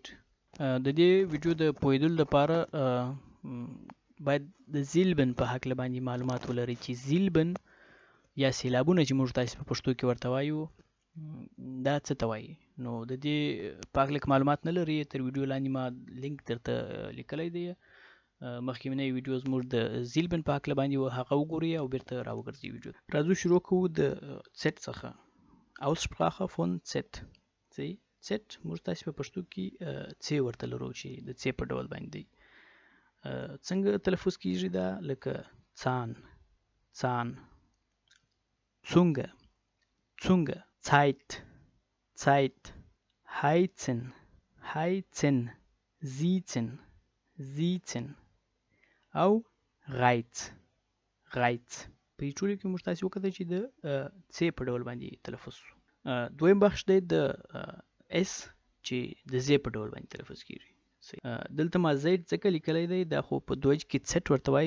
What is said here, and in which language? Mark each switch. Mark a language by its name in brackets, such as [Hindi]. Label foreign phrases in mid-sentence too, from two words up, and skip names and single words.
[Pashto] د دې ویډیو د پوهېدلو لپاره باید د زیلبن په هکله باندې معلومات ولرئ چې زیلبن یا سیلابونه چې موږ تاسو په پښتو کې ورته وایو دا څه ته وایي. نو د دې په هکله معلومات نه لرئ تر ویډیو لاندې ما لینک درته لیکلی دی. مخکې ویډیو زموږ د زیلبن په هکله باندې هغه وګورئ او بیرته راوګرځئ ویډیو. راځو شروع کوو د سیټ څخه. [German] Aussprache von S. [Pashto] سیټ موږ تاسو په پښتو کې څه ورته لرو چې د څه په ډول باندې دی. څنګه تلفظ کیږي دا لکه څان څان څونګه څونګه [German] Zeit Zeit heizen heizen sitzen sitzen [Pashto] او [German] reiz reiz. [Pashto] په دې ټولو کې موږ تاسو وکړئ چې د څه په ډول باندې تلفظ. دویم بخش دی د اس چې د زی په ډول باندې تلفظ کیږي. دلته ما زیټ ځکه لیکلی دی دا خو په دوج کې سیټ ورته وایي.